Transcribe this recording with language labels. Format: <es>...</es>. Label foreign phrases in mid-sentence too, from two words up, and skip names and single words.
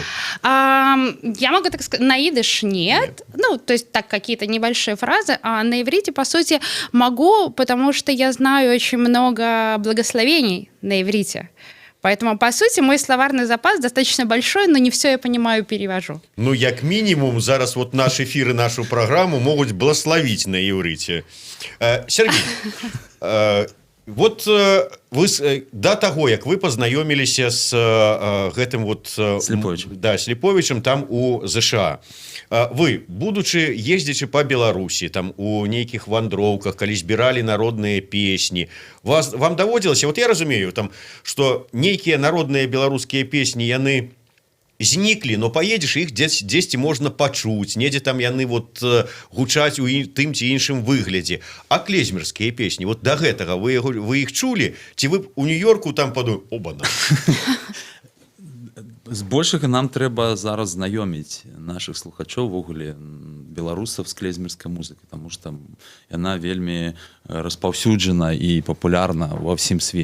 <ru>Я могу так сказать, на идыш нет. Ну, то есть так, какие-то небольшие фразы. А на иврите, по сути, могу, потому что я знаю очень много благословений на иврите. Поэтому, по сути, мой словарный запас достаточно большой, но не все я понимаю, перевожу. Ну,</ru> <be>як мінімум, зараз</be> <ru>вот наш эфир и нашу программу могут благословить на иврите. Сергей, вот вы до того,</ru> <be>як вы познаёміліся с гэтым вот Сліповічем. Да, Сліповічем там у ЗША. Вы, будучи ездзячы по Беларусі, там у нейкіх вандроўках, калі збіралі народныя песні, вам даводзілася, вот я разумею, там, что нейкія народныя беларускія песні, яны зніклі, но поедешь, их дзесьці можна пачуць, недзе там яны вот гучаць у тым ці іншым выглядзе. А клезмерскія песні, вот до гэтага вы іх чулі? Ці вы у Нью-Йорку там падумалі, оба-на? Збольшага нам трэба зараз знаёміць наших слухачоў увогуле беларусаў з клезмерскай музыкай, тому што яна вельмі распаўсюджана і папулярна ва ўсім свеце.</be>